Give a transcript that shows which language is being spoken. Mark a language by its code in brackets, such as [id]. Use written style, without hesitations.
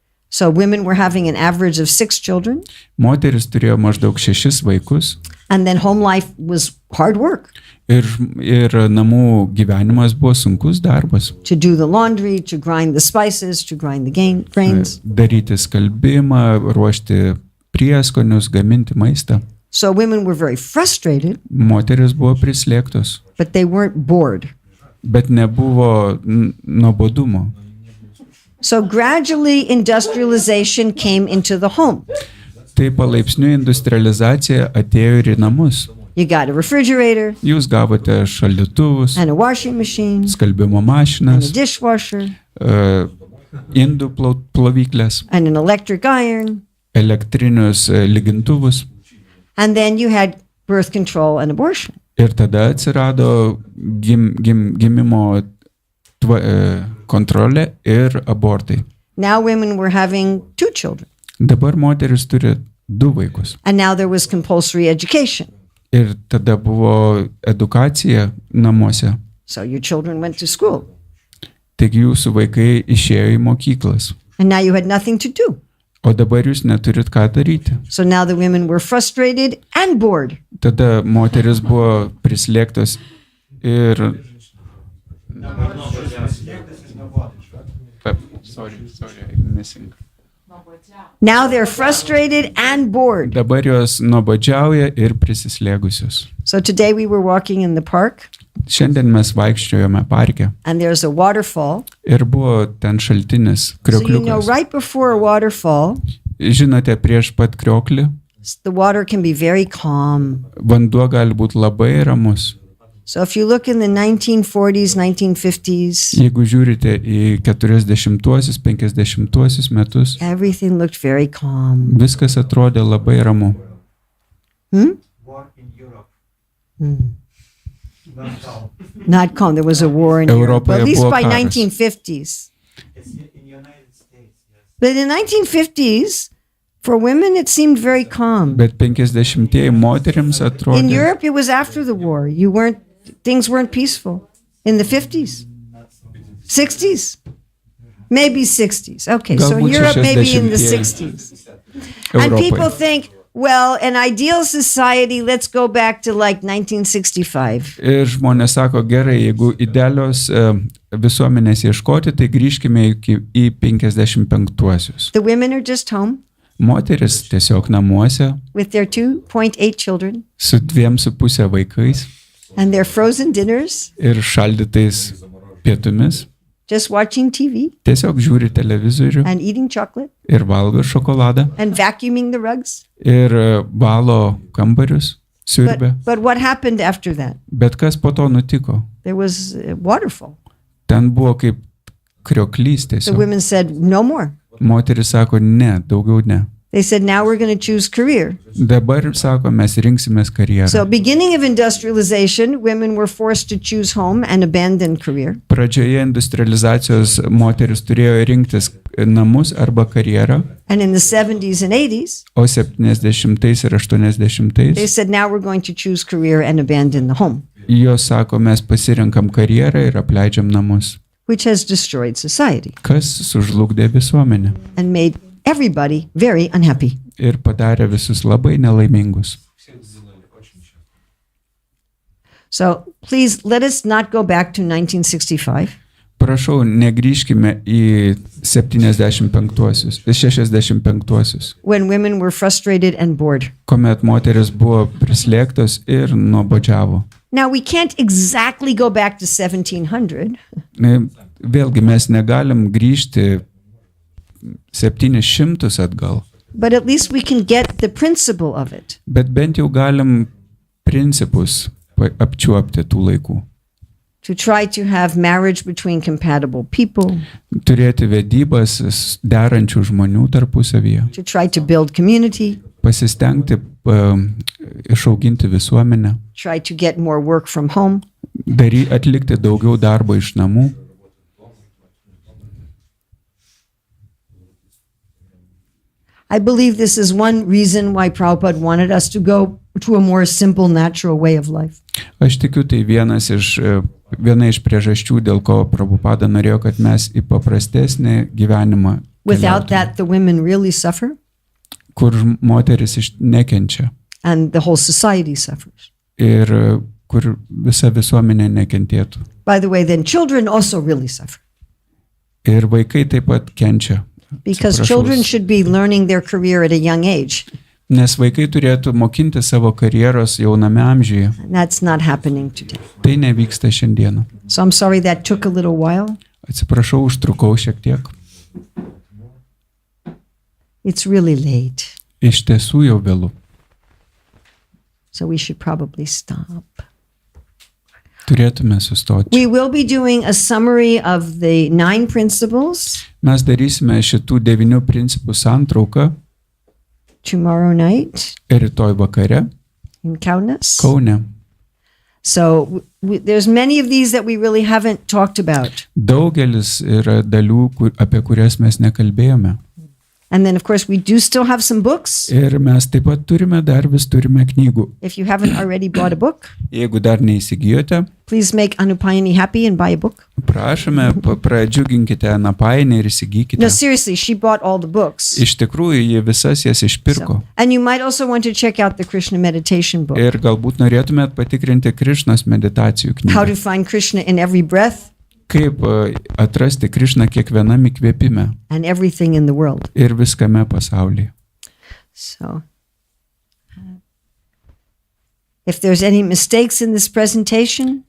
[en] So women were having an average of 6 children, [lt] Moteris turėjo maždaug 6 vaikus [en] and then home life was hard work. [lt] ir namų gyvenimas buvo sunkus darbas. [en] To do the laundry, to grind the spices, to grind the grains. [lt] Daryti skalbimą, ruošti prieskonius, gaminti maistą. [en] So women were very frustrated, [lt] Moteris buvo prislėgtos, [en] but they weren't bored. [lt] bet nebuvo nuobodumo. [en] So gradually industrialization came into the home. [lt] Tai palaipsniui industrializacija atėjo ir į namus. [en] You got a refrigerator [lt] Jūs gavote šaldytuvus, [en] and a washing machine [lt] skalbimo [en] and a [lt] mašinas, [en] dishwasher [lt] indų plovyklės, [en] and an electric iron. [lt] elektrinius lygintuvus. [en] And then you had birth control and abortion. [lt] Ir tada atsirado gimimo kontrolė ir abortai. [en] Now women were having 2 children. [lt] Dabar moteris turi 2 vaikus. [en] And now there was compulsory education. [lt] Ir tada buvo edukacija namuose. [en] So your children went to school. [lt] Taigi jūsų vaikai išėjo į mokyklas. [en] And now you had nothing to do. [lt] O dabar jūs neturit ką daryti. [en] So now the women were frustrated and bored. [lt] Tada moteris buvo prislėgtos ir... [en] Sorry, I'm missing. Now they're frustrated and bored. [lt] Dabar jos nuobodžiauja ir prisislėgusios. [en] So today we were walking in the park [lt] Šiandien mes vaikščiojome parke [en] and there's a waterfall. [lt] ir buvo ten šaltinis, [en] So you know [lt] kriokliukas. [en] right before a waterfall, [lt] Žinote, prieš pat krioklį [en] the water can be very calm. [lt] vanduo gali būti labai ramus. [en] So if you look in the 1940s, 1950s, [lt] Jeigu žiūrite į 40-uosius, 50-uosius metus, [en] everything looked very calm. [lt] viskas atrodė labai ramu. [en] War in Europe. Not calm. Not calm. There was a war in Europe, but at least [lt] buvo [en] by [lt] karas. [en] 1950s. It's in United States, yes. But in the 1950s, for women, it seemed very calm. [lt] Bet 50-ieji moterims [en] In [lt] atrodė. [en] Europe, it was after the war. Things weren't peaceful. In the 50s, 60s, maybe 60s. Okay, so in [lt] Galbūt [en] Europe, maybe in the [lt] 60-ieji. [en] 60s. And people [lt] Europoje. [en] think, well, an ideal society, let's go back to like 1965. [lt] Ir žmonės sako, gerai, jeigu idealios visuomenės ieškoti, tai grįžkime į 55-uosius. [en] The women are just home [lt] Moteris tiesiog namuose [en] with their 2.8 children [lt] su 2,5 vaikais [en] and their frozen dinners, [lt] ir šaldytais pietumis. [en] just watching TV [lt] Tiesiog žiūri televizorių [en] and eating chocolate [lt] ir valgo šokoladą [en] and vacuuming the rugs. [lt] ir valo kambarius. siurbė. [en] But what happened after that? [lt] Bet kas po to nutiko? [en] There was a waterfall. [lt] Ten buvo kaip krioklys [en] The [lt] tiesiog. [en] women said, no more. [lt] Moteris sako, ne, daugiau ne. [en] They said, now we're going to choose career. [lt] Dabar, sako, mes rinksimės karjerą. [en] So beginning of industrialization, women were forced to choose home and abandon career. [lt] Pradžioje industrializacijos moteris turėjo rinktis namus arba karjerą, [en] And in the 70s and 80s, [lt] o 70 ir 80 [en] they said, now we're going to choose career and abandon the home, [lt] jos sako, mes pasirenkam karjerą ir apleidžiam namus. [en] which has destroyed society [lt] Kas sužlugdė visuomenę [en] and made everybody very unhappy. [lt] ir padarė visus labai nelaimingus. [en] So please let us not go back to 1965. [lt] Prašau, negrįžkime į 65-uosius, 65-uosius, [en] When women were frustrated and bored. [lt] kuomet moteris buvo prislėgtos ir nuobodžiavo. [en] Now, we can't exactly go back to 1700, [lt] Vėlgi mes negalim grįžti 700 atgal, [en] but at least we can get the principle of it. [lt] bet bent jau galim principus apčiuopti tų laikų. [en] To try to have marriage between compatible people, [lt] Turėti vedybas derančių žmonių tarpusavyje, [en] to try to build community, [lt] pasistengti išauginti visuomenę, [en] try to get more work from home. [lt] atlikti daugiau darbo iš namų. [en] I believe this is one reason why Prabhupada wanted us to go to a more simple, natural way of life. [lt] Aš tikiu, tai viena iš priežasčių, dėl ko Prabhupada norėjo, kad mes į paprastesnį gyvenimą [en] Without [lt] keliautume, [en] that, the women really suffer [lt] kur moteris nekenčia [en] and the whole society suffers. [lt] ir kur visa visuomenė nekentėtų. [en] By the way, then children also really suffer [lt] Ir vaikai taip pat kenčia. [en] because [lt] Atsiprašau. [en] children should be learning their career at a young age. [lt] Nes vaikai turėtų mokinti savo karjeros jauname amžiuje. [en] And that's not happening today. [lt] Tai nevyksta šiandieną. [en] So I'm sorry that took a little while. [lt] Atsiprašau, užtrukau šiek tiek. [en] It's really late. [lt] Iš tiesų jau vėlu. [en] So we should probably stop. [lt] Turėtume sustoti. [en] We will be doing a summary of the 9 principles [lt] Mes darysime šitų 9 principų santrauką [en] tomorrow night [lt] rytoj vakare [en] in Kaunas. [lt] Kaune. [en] So there's many of these that we really haven't talked about. [lt] Daugelis yra dalių, apie kurias mes nekalbėjome. [en] And then, of course, we do still have some books. [lt] Ir mes taip pat turime knygų. [en] If you haven't already bought a book, [lt] Jeigu dar neįsigijote, [en] please make Anupayani happy and buy a book. [lt] prašome, pradžiuginkite Anapainę ir įsigykite. [en] No, seriously, she bought all the books. [lt] Iš tikrųjų, jie visas jas išpirko. [en] And you might also want to check out the Krishna meditation book. [lt] Ir galbūt norėtumėt patikrinti Krišnos meditacijų [en] How [lt] knygą. [en] to find Krishna in every breath [lt] Kaip atrasti Krišną kiekvienam įkvėpime [en] and everything in the world. [lt] ir viskame pasaulyje. [en] So, if there's any mistakes in this presentation,